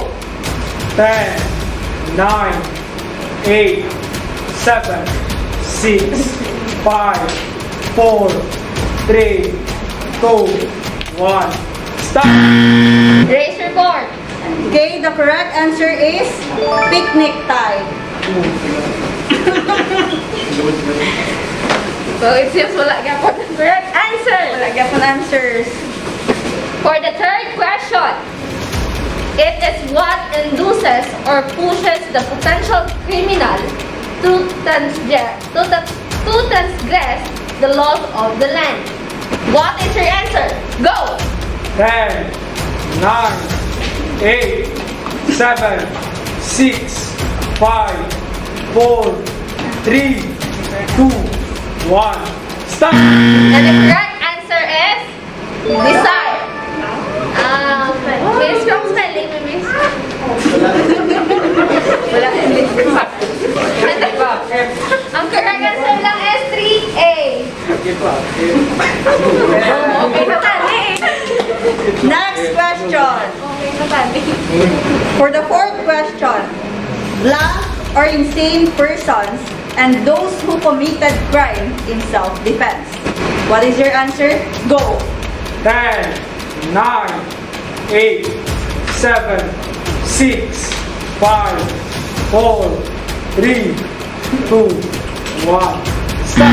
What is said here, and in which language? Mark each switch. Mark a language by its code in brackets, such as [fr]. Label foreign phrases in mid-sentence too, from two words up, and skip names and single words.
[en] 10, 9, 8, 7, 6, 5, 4, 3, 2, 1. Stop! Raise your board. Okay, the correct answer is picnic time. So it seems [ceb] wala gyapon ang [en] correct answer. [ceb] Wala gyapon answers. [en] For the third question, it is what induces or pushes the potential criminal to transgress the laws of the land. What is your answer? Go! 10, 9, 8, 7, 6, 5, 4, 3, 2, 1. Stop! And the correct answer is desire. Miss, from spelling, miss. [ceb] Wala [en] Ang correct answer lang is 3A. [ceb] Okay na tali. [en] Next question. [ceb] Okay na tali. [en] For the fourth question, blank or insane persons and those who committed crime in self-defense. What is your answer? Go! 10, 9, 8, 7, 6, 5, 4, 3, 2, 1. Stop!